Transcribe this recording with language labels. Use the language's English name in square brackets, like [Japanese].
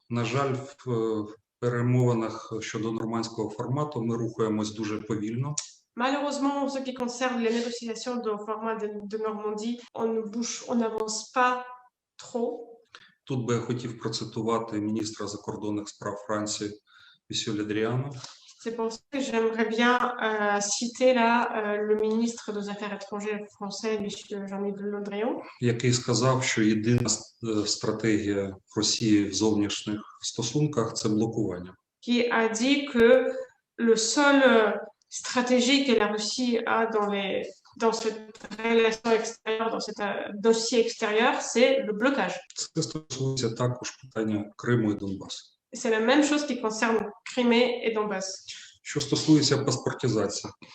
[Ukrainian] На жаль, в перемовинах щодо нормандського формату ми рухаємось дуже повільно. [French] Malheureusement, en ce qui concerne les négociations au format de Normandie, on n'avance pas trop. [Ukrainian] Тут би я хотів процитувати міністра закордонних справ Франції Місьє Дріана. [French] C'est pour ça que j'aimerais bien citer là le ministre des Affaires étrangères français, M. Jean-Yves Le Drian, [Ukrainian] який сказав, що єдина стратегія Росії в зовнішніх стосунках – це блокування. [French] qui a dit que le seul stratégie que la Russie a dans cette relation extérieure, dans ce dossier extérieur, c'est le blocage. [Ukrainian] Це стосується також питання Криму і Донбасу. [French] C'est la même chose qui concerne Crimée et Donbass. [Ukrainian] Що стосується паспортизації.